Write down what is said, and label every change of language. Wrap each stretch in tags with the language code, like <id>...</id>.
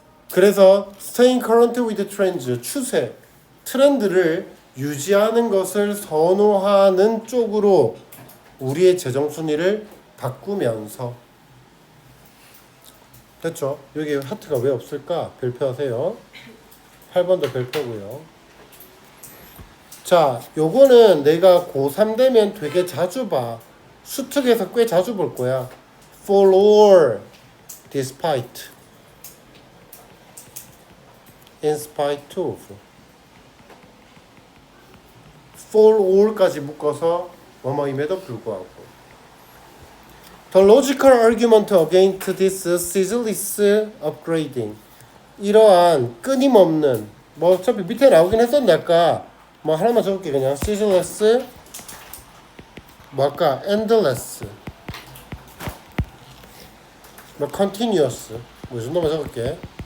<ko>그래서</ko> <en>staying current with trends,</en> <ko>추세, 트렌드를 유지하는 것을 선호하는 쪽으로 우리의 재정 순위를 바꾸면서. 됐죠? 여기 하트가 왜 없을까? 별표하세요. 8번도 별표고요. 자, 요거는 내가 고3 되면 되게 자주 봐. 수특에서 꽤 자주 볼 거야.</ko> <en>for or, despite, in spite of.</en> <ko>for or까지 묶어서 뭐뭐임에도 불구하고.</ko> <en>The logical argument against this ceaseless upgrading.</en> <ko>이러한 끊임없는, 뭐 어차피 밑에 나오긴 했었는데 아까 뭐 하나만 적을게. 그냥 ceaseless, 뭐 아까 endless, 뭐 continuous, 뭐 이 정도만 적을게.</ko>